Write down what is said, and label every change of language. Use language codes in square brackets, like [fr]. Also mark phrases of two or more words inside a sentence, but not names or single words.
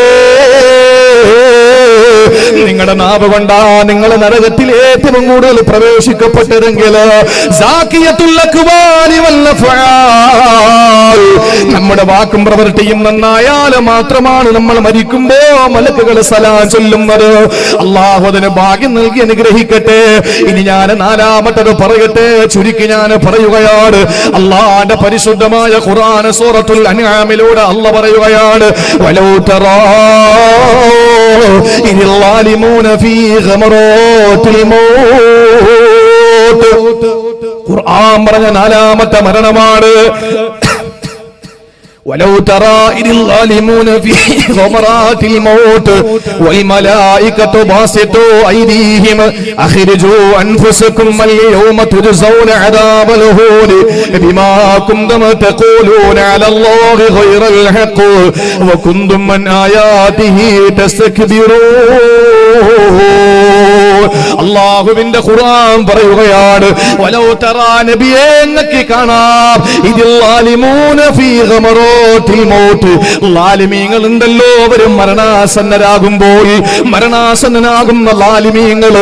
[ml] നിങ്ങളുടെ നാവ് കൊണ്ടാ നിങ്ങൾ നരകത്തിൽ ഏറ്റവും കൂടുതൽ പ്രവേശിക്കപ്പെട്ടതെങ്കിൽ നമ്മുടെ വാക്കും പ്രവൃത്തിയും നന്നായാൽ മാത്രമാണ് നമ്മൾ മരിക്കുമ്പോ മലക്കുകൾ സലാം ചൊല്ലുന്നത്. അല്ലാഹു അതിന് ഭാഗ്യം നൽകി അനുഗ്രഹിക്കട്ടെ. ഇനി ഞാൻ നാലാമത്തത് പറയട്ടെ, ചുരുക്കി ഞാൻ പറയുകയാണ്. അല്ലാഹുവിന്റെ പരിശുദ്ധമായ ഖുർആൻ സൂറത്തുൽ അൻആമിലൂടെ അല്ലാഹു പറയുകയാണ്, [ar] ولو ترى الظالمون في غمرات الموت. [ml] ഖുർആൻ പറഞ്ഞ നാലാമത്തെ മരണമാണ്. [ar] ولو ترى إذ الظالمون في غمرات الموت والملائكة باسطوا أيديهم أخرجوا أنفسكم اليوم تجزون عذاب الهون بما كنتم تقولون على الله غير الحق وكنتم من آياته تستكبرون. [ml] അല്ലാഹുവിന്റെ ഖുർആൻ പറയുകയാണ്, [ar] ولو ترى [ml] നബിയേ, നിങ്ങൾക്ക് കാണാം, ഇതിൽ [ar] الظالمون في غمرات الموت. [ml] ളാലിമീങ്ങൾ ഉണ്ടല്ലോ, അവർ മരണാസന്നരാകുമ്പോൾ, മരണാസന്നനാകുന്ന ളാലിമീങ്ങള്.